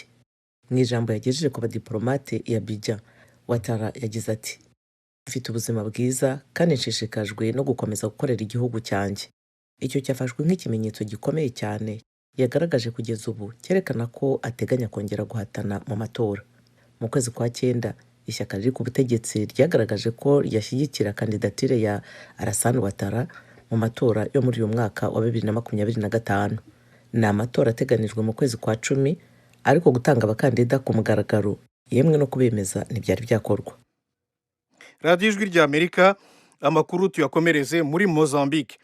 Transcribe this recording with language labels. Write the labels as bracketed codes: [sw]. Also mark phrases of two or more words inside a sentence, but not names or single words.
[rw] Mu ijambo yagejeje ku badiplomate ya Abidjan, Ouattara yagize ati: "Mfite ubuzima bwiza kandi nshishikajwe no gukomeza gukorera igihugu cyanjye." Icyo cyafashwe nk'ikimenyetso gikomeye cyane yagaragaje kugeza ubu cyerekana ko ateganya kongera guhatana mu matora. Mu kwezi kwa 9 ishyaka riri ku butegetsi ryagaragaje ko ryashyigikira kandidatire ya Alassane Ouattara mu matora yo muri uyu mwaka wa 2025. Ni amatora ateganijwe mu kwezi kwa 10, ariko gutanga abakandida ku mugaragaro yemwe no kubemeza ntibyari byakorwa. Radio Ijwi ry'Amerika, amakuru tuyakomereze muri Mozambique.